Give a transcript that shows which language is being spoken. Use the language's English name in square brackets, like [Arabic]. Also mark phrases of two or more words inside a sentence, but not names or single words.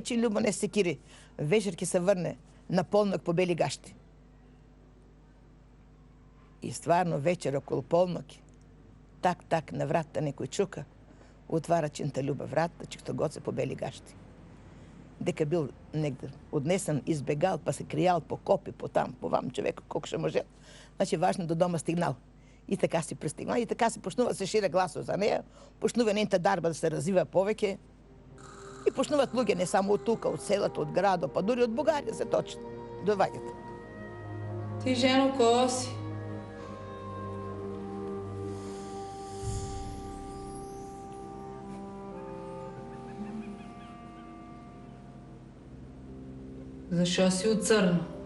[Macedonian] Ченлјуба не се кири, вечер ќе се врне на полнок по бели гашти. И стварно вечер околу полнок, так, на вратта некој чука, отвара Ченталјуба вратта, чикто гоце по бели гашти. Дека бил негде однесен, избегал, па се кријал по копи, по там, по вам човек, колку ще може. Значи, важно до дома стигнал. И така си пристигнал, и така се почнува се шире гласо за неја, почнува нейната дарба да се развива повеќе. И почнуваат луѓе не само од тука, од селото, од градо, па дури од Бугарија се точно доваѓат. Ти, жено, ко си? Зашо си од црно?